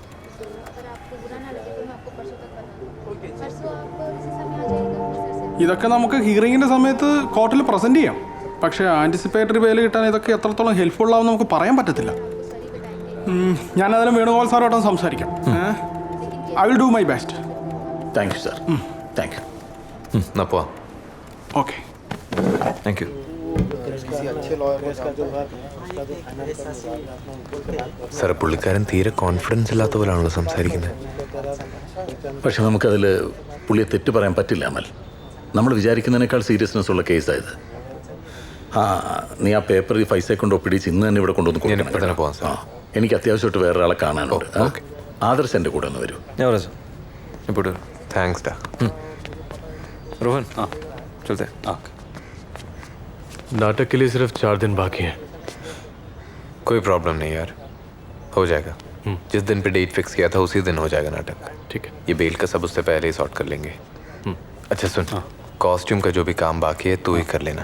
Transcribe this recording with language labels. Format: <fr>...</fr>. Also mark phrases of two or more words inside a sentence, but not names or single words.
<ml>ഇതൊക്കെ നമുക്ക് ഹിയറിങ്ങിൻ്റെ സമയത്ത് കോർട്ടിൽ പ്രസൻറ്റ് ചെയ്യാം. പക്ഷേ</ml> <en>anticipatory bail</en> <ml>കിട്ടാൻ ഇതൊക്കെ എത്രത്തോളം ഹെൽപ്ഫുൾ ആവും നമുക്ക് പറയാൻ പറ്റത്തില്ല. ഞാനതിലും വേണുഗോപാൽ സാറോട്ടൊന്ന് സംസാരിക്കാം.</ml> <en>I will do my best. Thank you sir. Thank you.</en> <ml>എന്നാ പോവാം. ഓക്കെ,</ml> <en>Thank you.</en> <ml>സാർ, പുള്ളിക്കാരൻ തീരെ കോൺഫിഡൻസ് ഇല്ലാത്ത പോലാണല്ലോ സംസാരിക്കുന്നത്. പക്ഷെ നമുക്കതിൽ പുള്ളിയെ തെറ്റ് പറയാൻ പറ്റില്ല അമൽ. നമ്മൾ വിചാരിക്കുന്നതിനേക്കാൾ സീരിയസ്നെസ് ഉള്ള കേസായത്. നീ ആ പേപ്പർ ഈ ഫൈസയെ കൊണ്ട് ഒപ്പിടിച്ച് ഇന്ന് തന്നെ ഇവിടെ കൊണ്ടുവന്ന് ഞാനിപ്പോൾ തന്നെ പോകാം സാർ. എനിക്ക് അത്യാവശ്യമായിട്ട് വേറൊരാളെ കാണാനുണ്ട്. ആദർശ് എൻ്റെ കൂടെ ഒന്ന് വരൂ. ഞാൻ പറയാം സർ. ഇപ്പോൾ താങ്ക്സ് ഡാ.</ml> <hi>रोहन, हाँ चलते हैं. नाटक के लिए सिर्फ 4 दिन बाकी हैं. कोई प्रॉब्लम नहीं यार, हो जाएगा. जिस दिन पे डेट फिक्स किया था उसी दिन हो जाएगा नाटक. ठीक है. ये बेल का सब उससे पहले ही सॉर्ट कर लेंगे. अच्छा सुन, कॉस्ट्यूम का जो भी काम बाकी है तू ही कर लेना.</hi>